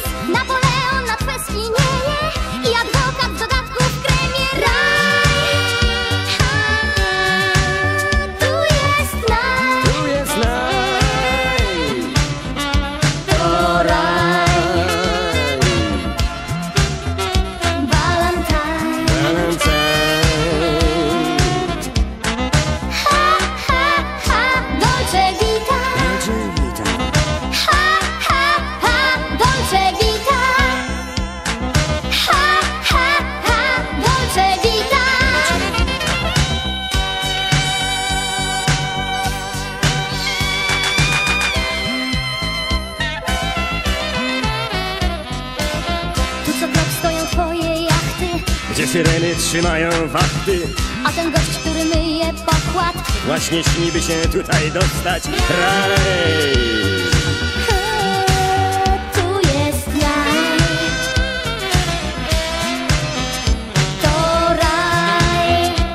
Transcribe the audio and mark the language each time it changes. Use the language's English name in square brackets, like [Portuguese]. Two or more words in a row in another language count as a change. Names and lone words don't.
[Polish] Napoleon na twe skinienie i adwokat w dodatku w kremie. Raj. Tu jest raj. Tu jest raj. To raj. Valentine. [Italian] Dolce vita. Dolce vita. Dolce vita. [Polish] Tu co krok stoją twoje jachty, Gdzie syreny trzymają wachty. a ten gość, który myje pokład. Właśnie śniby się tutaj dostać. Raj! Tu jest raj. To raj.